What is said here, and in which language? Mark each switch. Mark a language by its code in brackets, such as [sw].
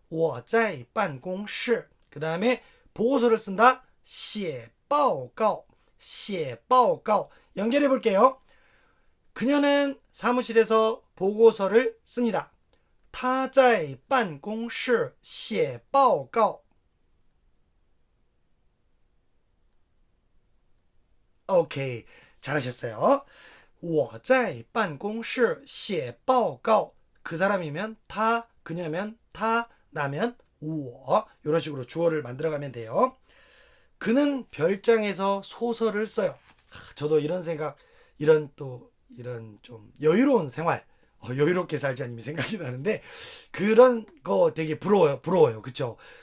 [zh] 我在办公室 [ko] 그 다음에 보고서를 쓴다. [zh] 写报告 [ko] 연결해 볼게요. 그녀는 사무실에서 보고서를 씁니다. [zh] 她在办公室写报告 [ko] 오케이 잘하셨어요. [zh] 我在办公室写报告 [ko] 그 사람이면 타, 그녀면 타, 나면 我 이런 식으로 주어를 만들어가면 돼요. 그는 별장에서 소설을 써요. 저도 이런 생각, 이런 좀 여유로운 생활, 여유롭게 살자님이 생각이 나는데 그런 거 되게 부러워요. 그쵸?